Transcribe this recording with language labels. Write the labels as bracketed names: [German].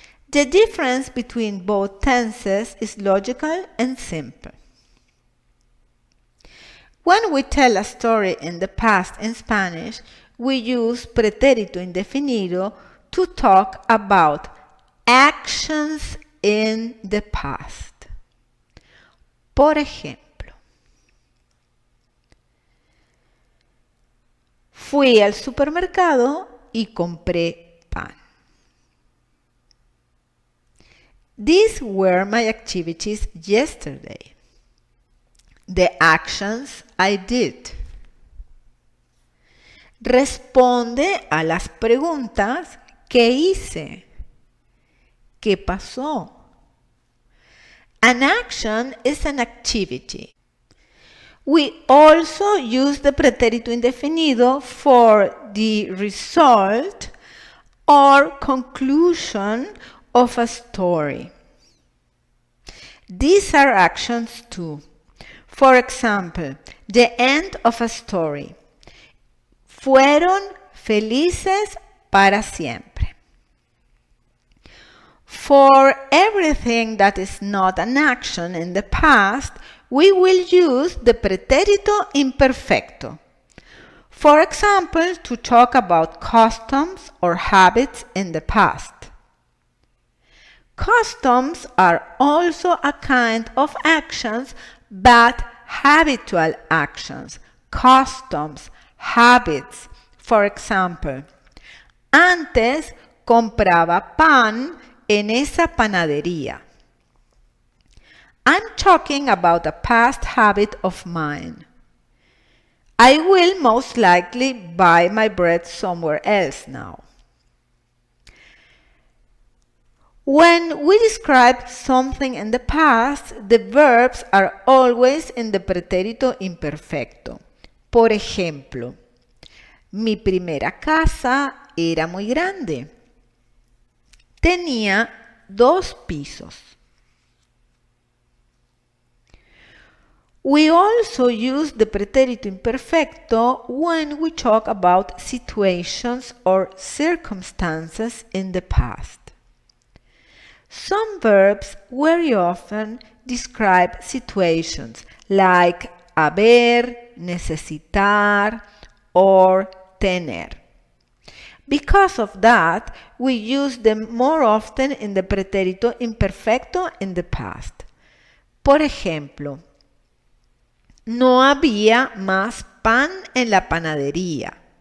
[English] The difference between both tenses is logical and simple. When we tell a story in the past in Spanish, we use pretérito indefinido to talk about actions in the past. [Spanish] Por ejemplo, fui al supermercado y compré pan. [English] These were my activities yesterday. The actions I did. [Spanish] Responde a las preguntas ¿qué hice? ¿Qué pasó? [English] An action is an activity. We also use the pretérito indefinido for the result or conclusion of a story. These are actions too. For example, the end of a story. [Spanish] Fueron felices para siempre. [English] For everything that is not an action in the past, we will use the pretérito imperfecto. For example, to talk about customs or habits in the past. Customs are also a kind of actions, but habitual actions. Customs, habits. For example, [Spanish] antes compraba pan en esa panadería. [English] I'm talking about a past habit of mine. I will most likely buy my bread somewhere else now. When we describe something in the past, the verbs are always in the pretérito imperfecto. [Spanish] Por ejemplo, mi primera casa era muy grande. Tenía 2 pisos. [English] We also use the pretérito imperfecto when we talk about situations or circumstances in the past. Some verbs very often describe situations like haber, necesitar, or tener. Because of that, we use them more often in the pretérito imperfecto in the past. [Spanish] Por ejemplo, no había más pan en la panadería.